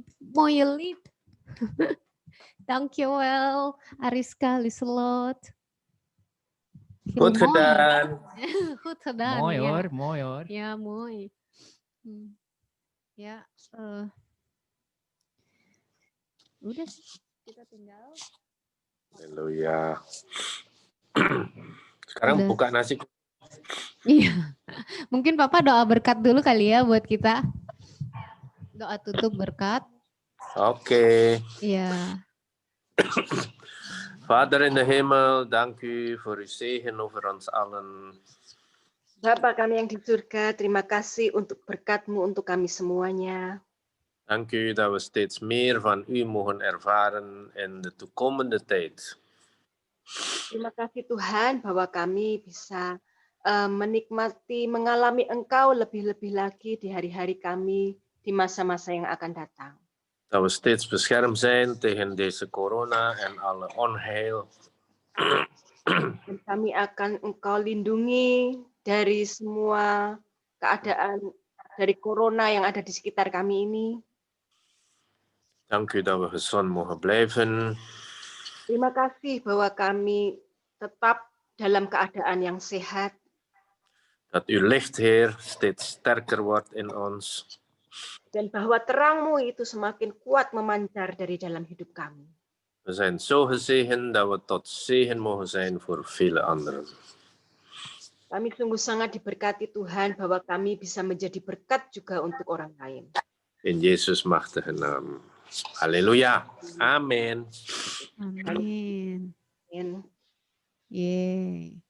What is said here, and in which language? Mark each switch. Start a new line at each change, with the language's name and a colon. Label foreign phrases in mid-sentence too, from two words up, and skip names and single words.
Dutch: mooie lied. Dankjewel, Ariska, Lieselot. Heel Goed mooi. gedaan. Goed gedaan. Mooi ja. hoor, mooi hoor. Ja, mooi.
Indonesian: Ya, udah sih, kita tinggal. Haleluya. Sekarang Udah. buka nasi. Iya, mungkin Papa doa berkat dulu kali ya buat kita. Doa tutup berkat. Oké. Iya.
Dutch: Vader in de hemel, dank u voor uw zegen over ons allen.
Indonesian: Bapa kami yang di surga, terima kasih untuk berkat-Mu untuk kami semuanya.
Dutch: Dank u dat we steeds meer van u mogen ervaren in de toekomende tijd.
Indonesian: Terima kasih Tuhan bahwa kami bisa menikmati, mengalami Engkau lebih-lebih lagi di hari-hari kami, di masa-masa yang akan datang.
Dutch: Dat we steeds beschermd zijn tegen deze corona en alle onheil.
Indonesian: Dan kami akan Engkau lindungi dari semua keadaan dari corona yang ada di sekitar kami ini.
Dutch: Dank u dat we gezond mogen blijven.
Indonesian: Terima kasih bahwa kami tetap dalam keadaan yang sehat.
Dutch: Dat uw licht, Heer, steeds sterker wordt in ons.
Indonesian: Dan bahwa terang-Mu itu semakin kuat memancar dari dalam hidup kami.
Dutch: We zijn zo gezegend dat we tot zegen mogen zijn voor vele anderen.
Indonesian: Kami sungguh sangat diberkati Tuhan bahwa kami bisa menjadi berkat juga untuk orang lain.
Dutch: In Jezus' machtige naam. Halleluja. Amen.
Indonesian: Amin. Amin. Yeay.